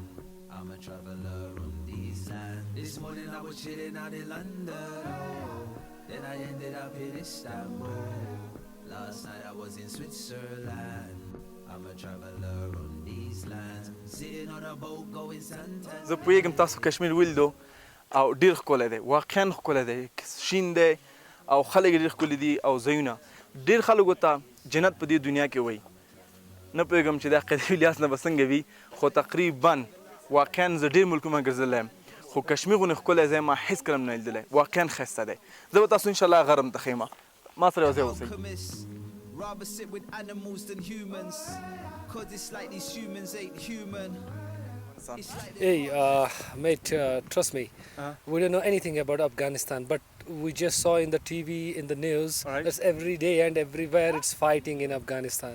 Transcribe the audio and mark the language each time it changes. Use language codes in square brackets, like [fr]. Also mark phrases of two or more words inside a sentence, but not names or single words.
[en] I'm a traveler on these lands. This morning I was chilling out in London, oh. Then I ended up in Istanbul. Last night I was in Switzerland. I'm a traveler on these lands. Sitting on a boat going Santander. [ps] زه پوهېږم تاسو کشمیر ولیدو او ډېر ښکلی دی واقعا ښکلی دی شین دی او خلک یې ډېر ښکلي دي او ځایونه ډېر خلکو ته جنت په دې دنیا کې وایي نه پوهېږم چې دا قدوي لیاس نه به څنګه وي خو تقریبا واقعا زه ډېر ملکونه ګرځېدلی یم خو کشمیر غوندې ښکلی ځای ما هېڅکله هم نه لیدلی واقعا ښایسته دی زه به تاسو انشاءالله غرم ته ښیم ما سره یو ځای اوسئ [en] Rather sit with animals than humans, cause it's like these humans ain't human. Hey, mate, trust me, we don't know anything about Afghanistan, but we just saw in the TV, in the news, that's every day and everywhere it's fighting in Afghanistan.